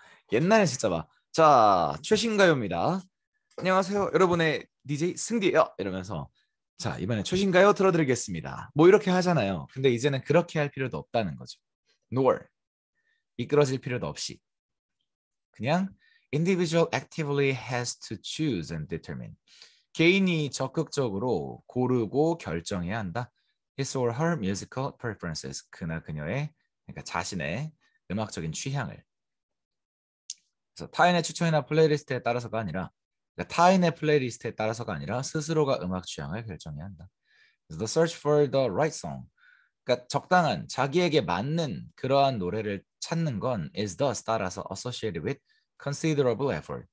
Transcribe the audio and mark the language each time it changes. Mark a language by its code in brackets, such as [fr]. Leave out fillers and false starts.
[ko] 옛날에 진짜 막 자, 최신가요입니다. 안녕하세요. 여러분의 DJ 승디예요. 이러면서 자, 이번에 최신가요 틀어드리겠습니다. 뭐 이렇게 하잖아요. 근데 이제는 그렇게 할 필요도 없다는 거죠. [en] nor [ko] 이끌어질 필요도 없이 그냥 [en] individual actively has to choose and determine. [ko] 개인이 적극적으로 고르고 결정해야 한다. [en] His or her musical preferences. [ko] 그나 그녀의 그러니까 자신의 음악적인 취향을. 그래서 타인의 추천이나 플레이리스트에 따라서가 아니라 그러니까 타인의 플레이리스트에 따라서가 아니라 스스로가 음악 취향을 결정해야 한다. [en] The search for the right song. [ko] 그러니까 적당한 자기에게 맞는 그러한 노래를 찾는 건 [en] is thus [ko] 따라서 [en] associated with considerable effort.